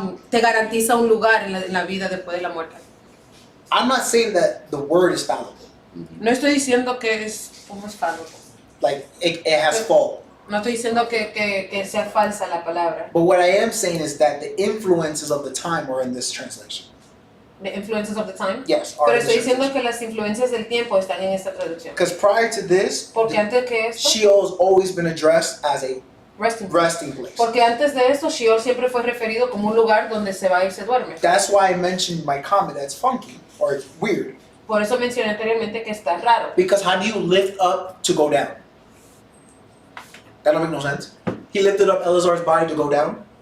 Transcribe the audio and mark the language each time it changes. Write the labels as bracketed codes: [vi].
[es] te garantiza un lugar en la vida después de la muerte. [en] I'm not saying that the word is fallible. [es] No estoy diciendo que es como es falso. [en] Like it has fault. [es] No estoy diciendo que sea falsa la palabra. [en] But what I am saying is that the influences of the time are in this translation. The influences of the time. Yes, are [es] Pero [en] in this [es] estoy diciendo [en] translation. [es] que las influencias del tiempo están en esta traducción. [en] Because prior to this, [es] Porque antes que esto, [en] Sheol's always been addressed as a resting place. resting place. [es] Porque antes de esto, Sheol siempre fue referido como un lugar donde se va y se duerme. [en] That's why I mentioned my comment that's funky or it's weird. [es] Por eso mencioné anteriormente que está raro. [en] Because how do you lift up to go down? That don't make no sense. He lifted up Eleazar's body to go down.